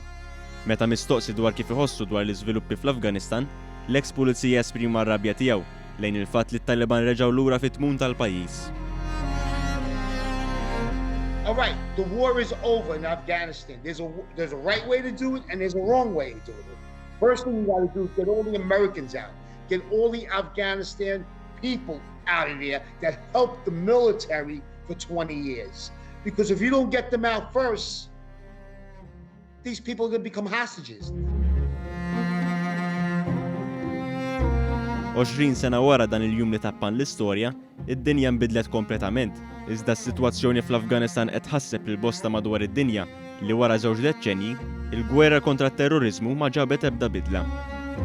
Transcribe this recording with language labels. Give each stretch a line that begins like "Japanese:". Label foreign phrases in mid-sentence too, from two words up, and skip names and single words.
Maltese: Meta mistoqsi dwar kif iħossu dwar l-iżviluppi fl-Afganistan, l-Eks Pulizija esprima r-rabja tiegħu lejn il-fatt li t-Taliban reġgħu lura fit-tmum tal-pajjiż.
English: All right, the war is over in Afghanistan. There's a right way to do it and there's a wrong way to do it. First thing you got to do is get all the Americans out. Get all the Afghanistan people out of there that helped the military for 20 years. Because if you don't get them out first, these people are going to become hostages.
Maltese: 20 sena wara dan il-jum li tappan l-istorja, id-dinja nbidlet kompletament. Iżda s-sitwazzjoni fl-Afganistan qed ħasseb lil bosta madwar id-dinja li wara żewġ deċenji, il-gwerra kontra t-terrorizmu ma ġabet ebda bidla.